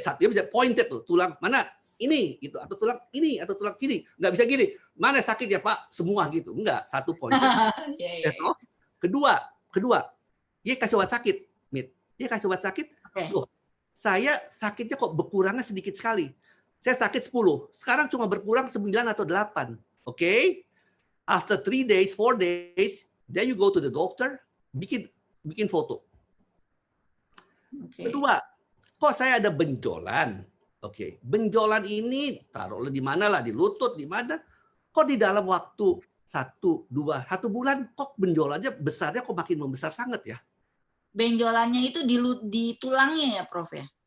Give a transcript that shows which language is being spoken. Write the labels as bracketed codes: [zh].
[id] Satunya bisa pointed tuh, tulang mana? Ini, gitu. Atau tulang ini, atau tulang sini. Nggak bisa gini. Mana sakit ya, Pak? Semua gitu. Enggak, satu pointed. Kedua, dia kasih obat sakit. Dia kasih obat sakit. Loh, saya sakitnya kok berkurangnya sedikit sekali. Saya sakit 10. Sekarang cuma berkurang 9 atau 8. Oke? [en] After 3 days, 4 days, then you go to the doctor, [id] bikin foto. Kedua, kok saya ada benjolan? Oke, benjolan ini taruhlah di mana lah, di lutut, di mana? Kok di dalam waktu 1 bulan, kok benjolannya besarnya kok makin membesar sangat ya? Benjolannya itu di tulangnya ya, Prof ya?